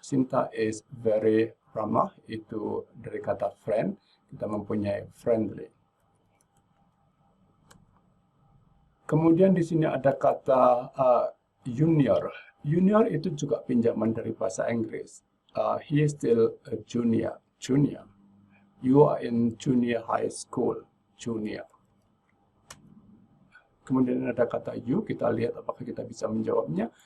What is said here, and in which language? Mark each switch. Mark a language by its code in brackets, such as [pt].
[id] Sinta [en] is very [id] ramah. Itu dari kata friend. Kita mempunyai friendly. Kemudian di sini ada kata junior. Junior itu juga pinjaman dari bahasa Inggris. [en] He is still a junior. Junior. You are in junior high school. Junior. [id] Kemudian ada kata you. Kita lihat apakah kita bisa menjawabnya.